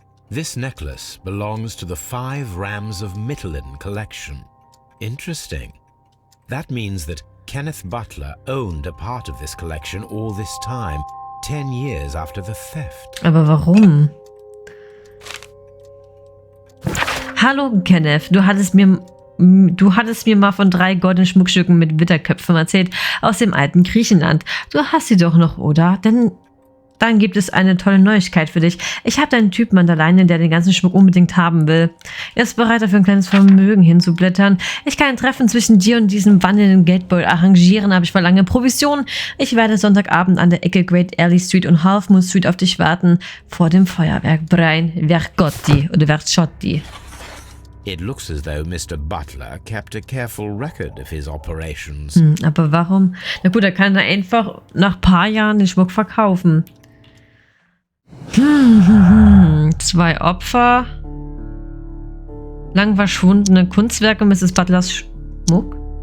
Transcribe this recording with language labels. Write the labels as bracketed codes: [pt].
[en] This necklace belongs to the 5 rams of Mycroft collection. Interesting. That means that Kenneth Butler owned a part of this collection all this time, 10 years after the theft. [de] Aber warum? Hallo Kenneth, du hattest mir mal von 3 goldenen Schmuckstücken mit Widderköpfen erzählt aus dem alten Griechenland. Du hast sie doch noch, oder? Denn dann gibt es eine tolle Neuigkeit für dich. Ich habe einen Typen an der Leine, der den ganzen Schmuck unbedingt haben will. Er ist bereit, dafür ein kleines Vermögen hinzublättern. Ich kann ein Treffen zwischen dir und diesem wandelnden Geldbeutel arrangieren, aber ich verlange Provision. Ich werde Sonntagabend an der Ecke Great Alley Street und Half Moon Street auf dich warten. Vor dem Feuerwerk Brian Vergotti oder Verciotti. [en] It looks as though Mr. Butler kept a careful record of his operations. [de] Aber warum? Na gut, er kann da einfach nach ein paar Jahren den Schmuck verkaufen. 2 Opfer. Lang verschwundene Kunstwerke Mrs. Butlers Schmuck.